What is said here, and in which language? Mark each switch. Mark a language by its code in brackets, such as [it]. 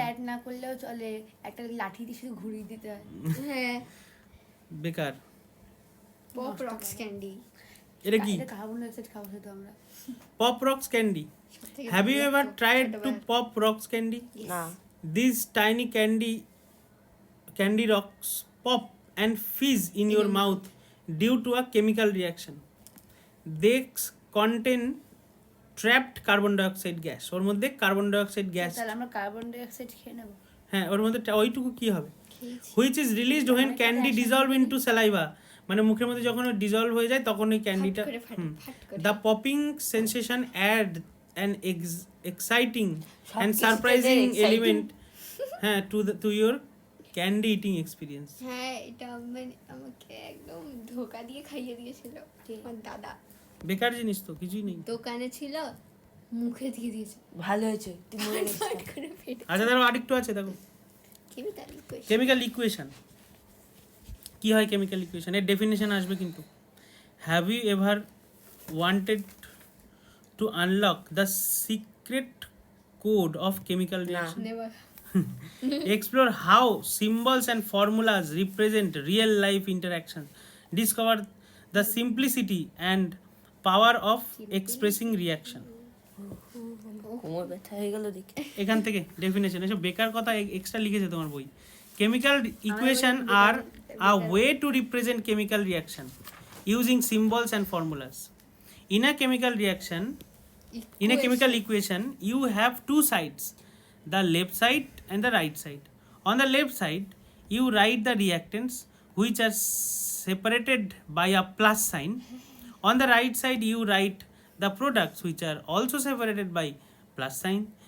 [bn] Add না করলেও চলে, একটা লাঠি দিয়ে শুধু ঘুরিয়ে দিতে হয়। হ্যাঁ, বেকার। Pop rocks candy. এটা কি? এটা কার্বন ডাই অক্সাইড খাওয়া হতো আমরা। [en] Pop rocks candy. Have you ever tried to pop rocks candy? [bn] না। [en] These tiny candy rocks pop and fizz in your mouth due to a chemical reaction. They contain trapped carbon dioxide gas. [bn] ওর মধ্যে carbon dioxide gas, তাহলে আমরা carbon die oxide খেয়ে নেব। হ্যাঁ ওর মধ্যে ওইটুকু কি হবে? খেয়েছি। [en] which is released when candy dissolve into saliva, [bn] মানে মুখের মধ্যে যখন ডিজলভ হয়ে যায় তখন ওই ক্যান্ডিটা, ফাট করে। [en] the popping sensation add an exciting and [bn] সবকিছুতে [en] surprising exciting. element হ্যাঁ to your candy eating experience. [bn] হ্যাঁ, এটা আমাকে একদম ধোকা দিয়ে খাইয়ে দিয়েছিল আমার দাদা। বেকার জিনিস তো, কিছুই নেই। দোকানে ছিল, মুখে দিয়ে দিয়েছে। ভালো হয়েছে তুই মনে ফাট রাখিস। করে ফেটে। আচ্ছা ধরো আরেকটু আছে, দেখো কেমিক্যাল ইকুয়েশন। কেমিক্যাল ইকুয়েশন কি হয়? কেমিক্যাল ইকুয়েশন এর ডেফিনেশন আসবে কিন্তু। [en] Have you ever wanted to unlock the secret code of chemical reaction? Never. Explore how symbols and formulas represent real life interactions. Discover the simplicity and power of expressing reaction. [bn] কোমর ব্যথা হয়ে গেল দেখি। এখান থেকে definition, এসব বেকার কথা এক্সট্রা লিখেছে তোমার বই। [en] Chemical equation are a way to represent chemical reaction using symbols and formulas. In a chemical reaction, in a chemical equation, you have two sides, the left side and the right side. On the left side, you write the reactants which are separated by a plus sign. On the right side, you write the products which are also separated by plus sign.